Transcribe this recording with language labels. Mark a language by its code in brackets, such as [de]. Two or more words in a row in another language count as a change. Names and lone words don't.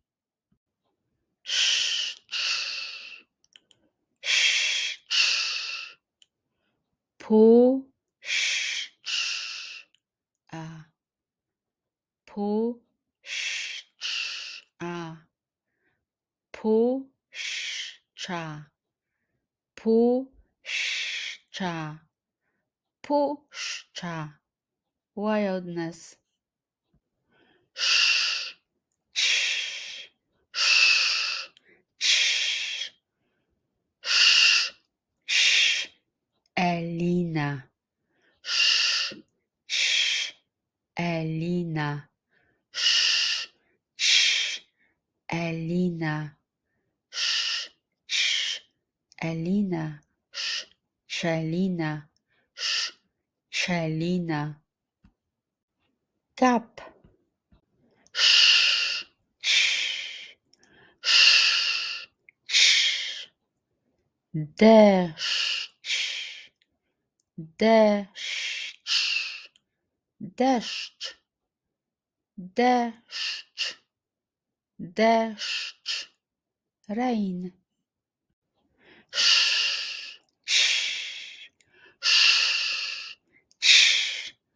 [pl] Puszcz, a, puszcz, a, puszcza, puszcza, puszcza. Wildness. Sh, sh, sh, sh, sh, sh. Elina. Sh, sh, Elina. Sh, sh, Elina. Sh, sh, Elina. Sh, Shelina. Sh, Shelina. Gap. Sh, sh, sh, sh. Deszcz, deszcz, deszcz, deszcz, deszcz, rain. Sz, sz, sz, sz.